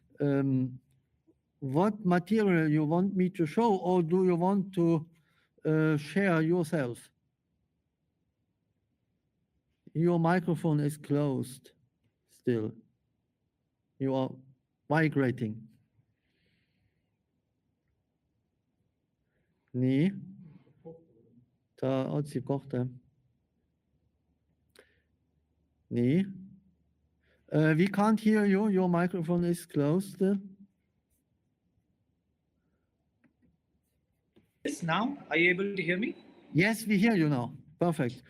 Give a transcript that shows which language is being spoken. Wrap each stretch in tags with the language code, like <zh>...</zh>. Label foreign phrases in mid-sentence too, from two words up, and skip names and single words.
<en>What material you want me to show, or do you want to share yourself? Your microphone is closed still. You are migrating. Nee.</en> <et>Ta otsi kohta. Nee.</et> <en>We can't hear you. Your microphone is closed still. Yes, now are you able to hear me? Yes, we hear you now. Perfect.</en>